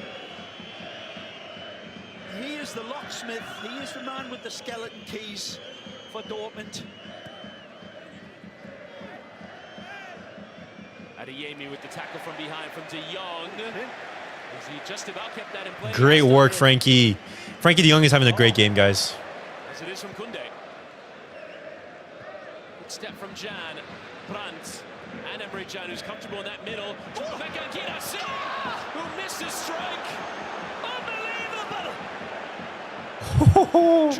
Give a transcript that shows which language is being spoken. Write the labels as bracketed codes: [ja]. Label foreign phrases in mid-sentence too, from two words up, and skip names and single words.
[en] He is the locksmith. He is the man with the skeleton keys for Dortmund. Adeyemi with the tackle from behind from De Jong. As he just about kept that in play. Great work, Frenkie. Frenkie de Jong is having a great game, guys. As it is from Koundé. Good step from Jan. Brandt. And Emre Can, who's comfortable in that middle. Chukwuemeka and Cubarsí, who missed his strike. Unbelievable!